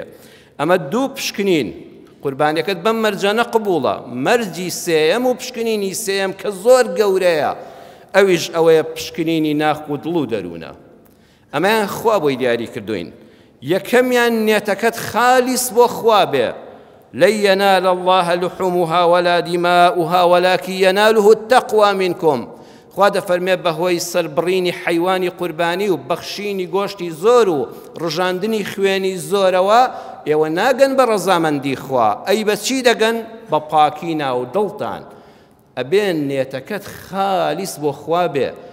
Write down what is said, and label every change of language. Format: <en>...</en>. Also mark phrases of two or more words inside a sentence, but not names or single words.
<ckb>ئەمە دوو پشکنین قوربانیەکەت بەم مەرجانە قبوڵە مەرجی سێیەم و پشکنینی سێیەم کە زۆر گەورەیە ئەویش ئەوەیە پشکنینی ناخ و دڵ و دەروونە ئەمەیان خوا بۆی دیاری کردوین یەکەمیان نێتەکەت خالیس بۆ خوا بێ</ckb> <ar>لن ينال الله لحومها ولا دماؤها ولكن يناله التقوى منكم</ar> <ckb>خوا دەفەرمێ بەهۆی سەربڕینی حیوانی قوربانی و بەخشینی گۆشتی زۆر و ڕژاندنی خوێنی زۆرەوە ئێوە ناگەن بە ڕەزامەندی خوا ئەی بەچی دەگەن بە پاکی ناو دڵتان ئەبێن نێتەکەت خالیس بۆ خوا بێ</ckb>